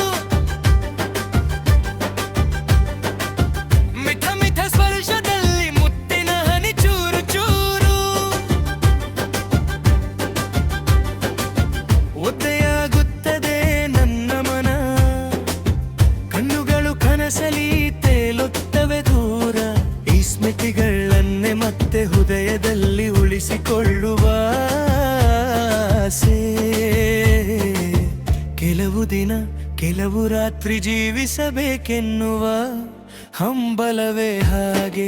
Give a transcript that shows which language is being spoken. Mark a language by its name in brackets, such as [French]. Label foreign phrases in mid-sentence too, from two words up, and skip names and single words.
[Kannada] ಮಿಠ ಮಿಠ ಸ್ಪರ್ಶದಲ್ಲಿ ಮುತ್ತಿನ ಹನಿ ಚೂರು ಚೂರು. ಒದ್ದೆಯಾಗುತ್ತದೆ ನನ್ನ ಮನ, ಕಣ್ಣುಗಳು ಕನಸಲಿ ತೇಲುತ್ತವೆ ದೂರ. ಈ ಸ್ಮೃತಿಗಳನ್ನೇ ಮತ್ತೆ ಹೃದಯದಲ್ಲಿ ಉಳಿಸಿಕೊಳ್ಳುವ ಆಸೆ. ಕೆಲವು ದಿನ ಕೆಲವು ರಾತ್ರಿ ಜೀವಿಸಬೇಕೆನ್ನುವ ಹಂಬಲವೇ ಹಾಗೆ.